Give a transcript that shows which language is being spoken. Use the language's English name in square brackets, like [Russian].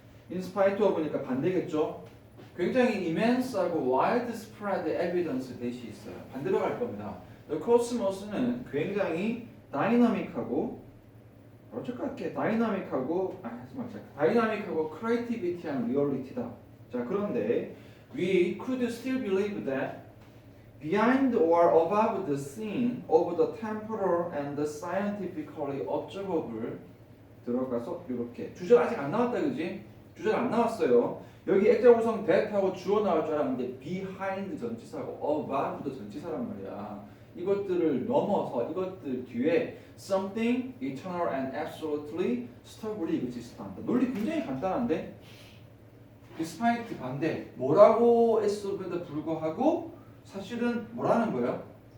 [Korean] in spite of니까 반대겠죠. 굉장히 immense하고 widespread evidence 대시 있어요. 반대로 갈 겁니다. The cosmos는 굉장히 다이나믹하고 어쨌게 다이나믹하고 다이나믹하고 크리에이티비티한 리얼리티다. [English] 자, 그런데 we could still believe that behind or above the scene of the temporal and the scientifically observable [Korean] 들어가서 이렇게 주절 아직 안 나왔다, 그지? 주절 안 나왔어요. 여기 액자 구성 that하고 주어 나올 줄 알았는데 behind 전치사고 above도 전치사란 말이야. 이것들을 넘어서 이것들 뒤에 [English] something eternal and absolutely stably exist한다. [Korean] 논리 굉장히 간단한데 despite 반대 뭐라고 했음에도 불구하고 사실은 뭐라는 거예요?